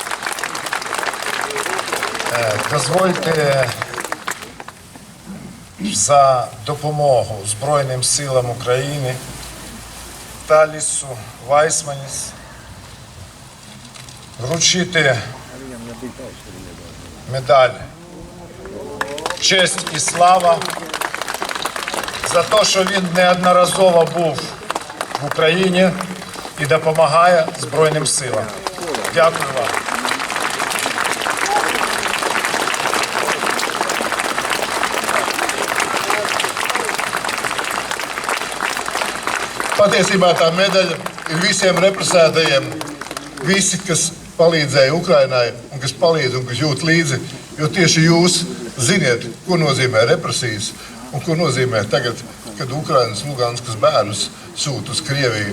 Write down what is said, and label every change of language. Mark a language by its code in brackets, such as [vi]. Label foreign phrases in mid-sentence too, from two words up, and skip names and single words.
[uk] Дозвольте за допомогу Збройним силам України Талісу Вайсманіс вручити медаль «Честь і слава» за те, що він неодноразово був в Україні і допомагає Збройним силам. Дякую вам. [lv] Patiesībā tā medaļa ir visiem represētajiem, visi, kas palīdzēja Ukrainai un kas palīdz un kas jūt līdzi, jo tieši jūs ziniet, ko nozīmē represijas un ko nozīmē tagad, kad Ukrainas Luganskas bērnus sūta uz Krieviju.